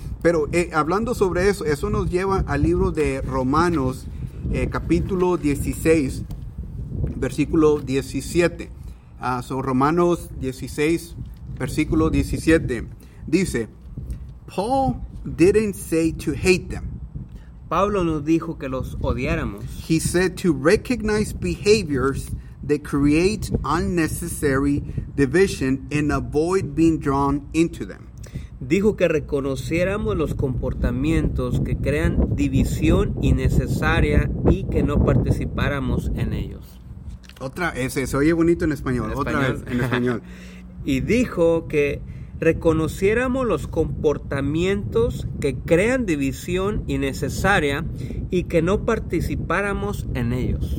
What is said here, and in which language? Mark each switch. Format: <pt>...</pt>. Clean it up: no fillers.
<es>Pero hablando sobre eso, eso nos lleva al libro de Romanos, capítulo 16, versículo 17, Romanos 16, versículo 17, dice,</es> <en>Paul didn't say to hate them.</en> <es>Pablo nos dijo que los odiáramos.</es> <en>He said to recognize behaviors that create unnecessary division and avoid being drawn into them.</en> <es>Dijo que reconociéramos los comportamientos que crean división innecesaria y que no participáramos en ellos. Otra, ese se oye bonito en español. Otra vez, en español. Y dijo que reconociéramos los comportamientos que crean división innecesaria y que no participáramos en ellos.</es>